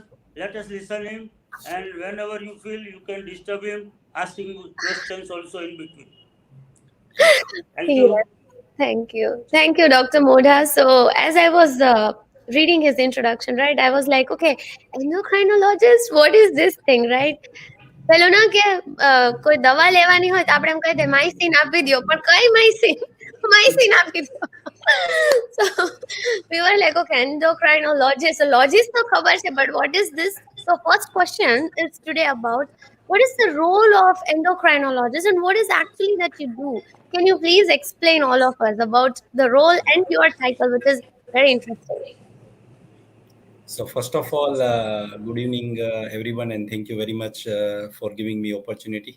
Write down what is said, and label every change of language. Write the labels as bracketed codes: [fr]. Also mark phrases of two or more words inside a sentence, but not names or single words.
[en] Let us listen him, and whenever you feel you can disturb him, asking questions also in between. Thank Yes. you. Thank you. Thank you, Dr. Modha. So, as I was reading his introduction, right, I was like, okay, endocrinologist, what is this thing, right? [gu] પેલું ના કે કોઈ દવા લેવાની હોય તો આપણે એમ કહી દે માઇસિન આપી દ્યો પણ કઈ માઇસિન માઇસિન આપી દ્યો [en] so we were like okay endocrinologist so logist [gu] તો ખબર છે [en] but what is this so first question is today about what is the role of endocrinologist and what is actually that you do can you please explain all of us about the role and your title which is very interesting. So first of all, good evening, everyone, and thank you very much for giving me opportunity.